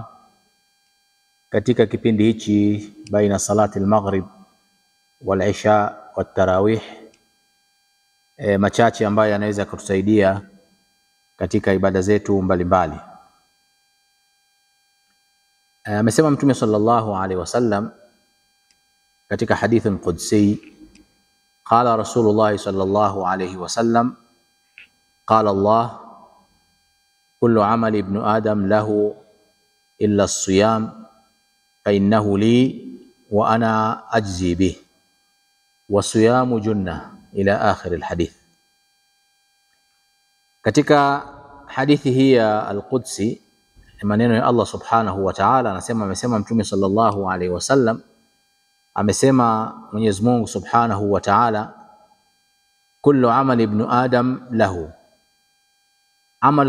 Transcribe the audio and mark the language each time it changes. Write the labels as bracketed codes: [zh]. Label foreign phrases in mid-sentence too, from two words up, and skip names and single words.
[sw] Katika kipindi hichi [ar] بين صلاة المغرب والعشاء والتراويح, [sw] machache ambayo yanaweza kutusaidia katika ibada zetu mbalimbali. Amesema Mtume [ar] صلى الله عليه وسلم [sw] katika hadithi qudsi, [ar] قال رسول الله صلى الله عليه وسلم قال الله كل عمل ابن آدم له إلا الصيام فإنه لي وأنا أجزي به والصيام جنة إلى آخر الحديث. [sw] Katika hadithi hii ya al-Qudsi, maneno ya Allah [ar] سبحانه وتعالى, [sw] amesema Mtume [ar] صلى الله عليه وسلم, [sw] amesema Mwenyezi Mungu [ar] سبحانه وتعالى كل عمل ابن آدم له عمل